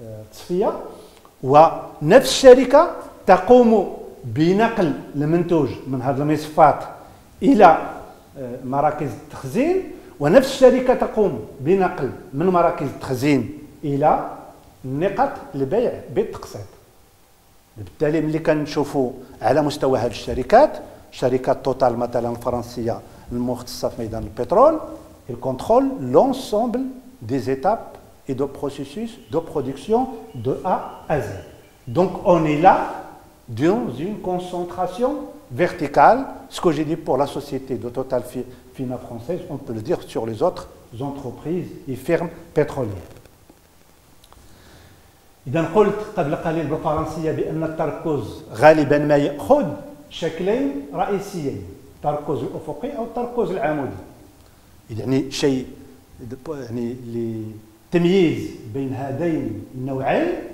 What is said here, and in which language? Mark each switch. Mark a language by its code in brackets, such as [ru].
[ar] التصفية، ونفس الشركة تقوم بنقل المنتوج من هذه المصفات إلى مراكز التخزين، ونفس الشركة تقوم بنقل من مراكز التخزين إلى نقط البيع بالتقسيط. بالتالي ملي كنشوفوا على مستوى هذه الشركات، شركة توتال مثلا الفرنسية المختصة في ميدان البترول، [fr] il contrôle l'ensemble des étapes et de processus de production de A à Z. Donc on est là dans une concentration verticale. Ce que j'ai dit pour la société de Total Fina française, on peut le dire sur les autres entreprises et fermes pétrolières. [ar] إذا قلت قبل قليل بالفرنسية بأن التركز غالبا ما يأخذ شكلين رئيسيين، التركز الأفقي أو التركز العمودي. يعني شيء يعني لتمييز بين هذين النوعين.